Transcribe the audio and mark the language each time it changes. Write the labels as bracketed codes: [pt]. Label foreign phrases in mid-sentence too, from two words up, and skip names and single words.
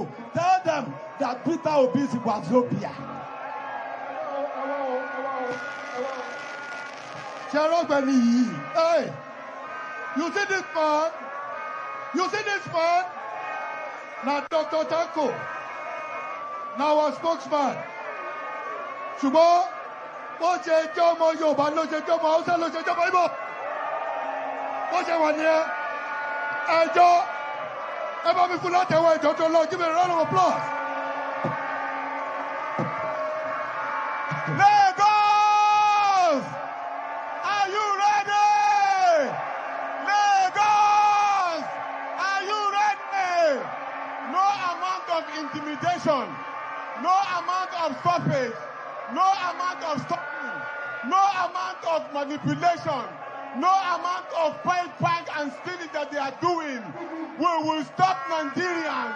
[en] Tell them that Peter Obi is Wazobia. Hey, you see this man? You see this man? Now Dr. Tanko, now our spokesman. [yo] Ṣùgbọ́n bó ṣe jẹ́ ọmọ Yorùbá ló ṣe jẹ́ ọmọ Hausa ló ṣe jẹ́ ọmọ Igbo. Bó ṣe wà nìyẹn. Ẹjọ́ ẹ bá mi fún látẹ̀wọ́ ẹjọ́ tó lọ. [en] Give me a round of applause. Lagos! Are you ready? Lagos! Are you ready? No amount of intimidation, no amount of stoppage, no amount of stopping, no amount of manipulation, no amount of prank and stealing that they are doing will stop Nigerians.